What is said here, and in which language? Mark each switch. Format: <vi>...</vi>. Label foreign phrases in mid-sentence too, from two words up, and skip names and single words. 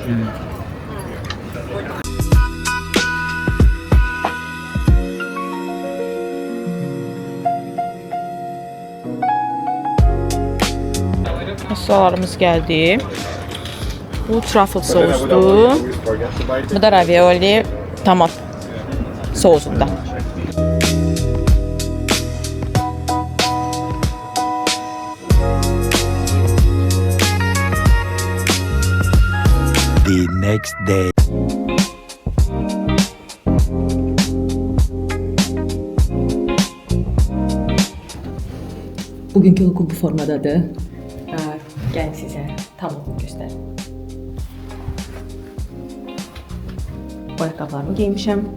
<az>Soğanlarımız gəldi. Bu truffle sousdur. Bu da ravioli tomat sousunda.</az> <en>The next day.</en> <az>Bugünkü lokum bu formadadır. Gəlin sizə tam göstərim. Bu ayaqqabılarımı geymişəm.</az>